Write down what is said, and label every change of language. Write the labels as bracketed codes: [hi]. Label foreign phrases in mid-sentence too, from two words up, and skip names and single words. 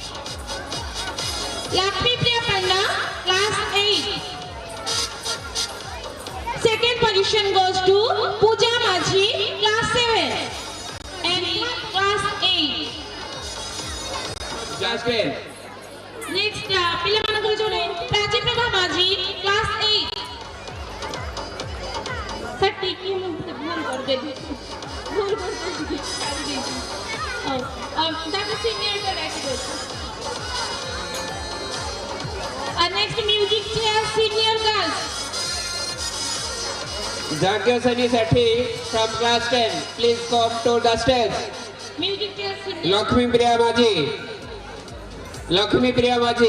[en] Lakshmi Priya Panda, class 8. Second position goes to Pooja Majhi, class 7. And class 8. Class 10. Next, [or] ପିଲାମାନଙ୍କର ଯୋଉ ପ୍ରାଚୀପ୍ରଭା ମାଝୀ, [en] class 8. Sir, [or] ଟିକେ ମୁଁ ଭୁଲ କରିଦେଲି। ଛାଡ଼ି ଦେଇଛି। ତାକୁ senior ଡାକିଦେଉଛି। [en] Next, music chair senior girls. Jagya Sani Sethi from class 10, please come to the stage. Music chair senior. Lakshmi Priya Majhi. Lakshmi Priya Majhi.